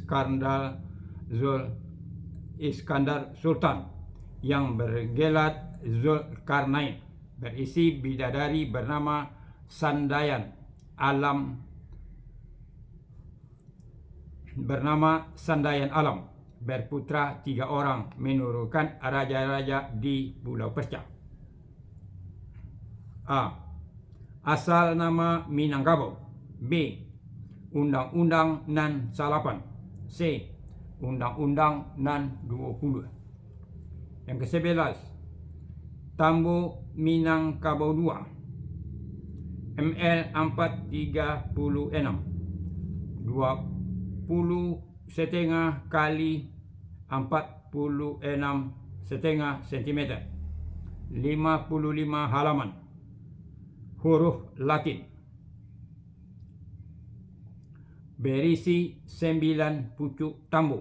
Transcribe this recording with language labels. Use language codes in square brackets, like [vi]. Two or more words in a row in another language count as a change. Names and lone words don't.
[id] Iskandar Sultan yang bergelar Zulkarnain, berisi bidadari bernama Sandayan Alam, berputra 3 orang menurunkan raja-raja di Pulau Persia. A. Asal nama Minangkabau. B. Undang-Undang Nan Salapan. C. Undang-Undang Nan 20. Yang ke-11, Tambo Minangkabau 2 ml 436 20,5 kali 46,5 cm, 55 halaman, huruf Latin, berisi 9 pucuk tambo.